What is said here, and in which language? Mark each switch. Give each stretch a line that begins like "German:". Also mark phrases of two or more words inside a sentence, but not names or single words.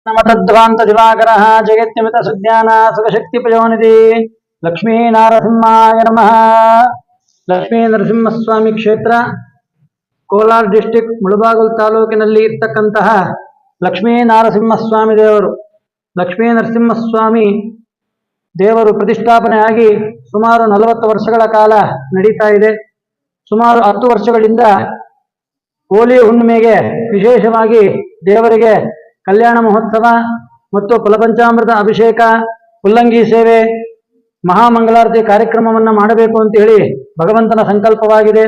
Sanskrit: नमतध्वांत दिवाकर जगत्निमित सुज्ञान सुखशक्ति प्रयोनिधि लक्ष्मी नारसिंहाय नमः।
Kannada: लक्ष्मी नरसिंहस्वामी क्षेत्र ಕೋಲಾರ ಡಿಸ್ಟ್ರಿಕ್ಟ್ ಮುಳಬಾಗಿಲು ತಾಲೂಕಿನಲ್ಲಿ ಇರತಕ್ಕಂತಹ ಲಕ್ಷ್ಮೀ ನರಸಿಂಹಸ್ವಾಮಿ ದೇವರು. ಲಕ್ಷ್ಮೀ ನರಸಿಂಹಸ್ವಾಮಿ ದೇವರು ಪ್ರತಿಷ್ಠಾಪನೆಯಾಗಿ ಸುಮಾರು 40 ವರ್ಷಗಳ ಕಾಲ ನಡೀತಾ ಇದೆ. ಸುಮಾರು 10 ವರ್ಷಗಳಿಂದ ಹೋಳಿ ಹುಣ್ಣಿಮೆಗೆ ವಿಶೇಷವಾಗಿ ದೇವರಿಗೆ ಕಲ್ಯಾಣ ಮಹೋತ್ಸವ ಮತ್ತು ಫಲಪಂಚಾಮೃತ ಅಭಿಷೇಕ, ಉಲ್ಲಂಘಿ ಸೇವೆ, ಮಹಾಮಂಗಳಾರತಿ ಕಾರ್ಯಕ್ರಮವನ್ನು ಮಾಡಬೇಕು ಅಂತ ಹೇಳಿ ಭಗವಂತನ ಸಂಕಲ್ಪವಾಗಿದೆ.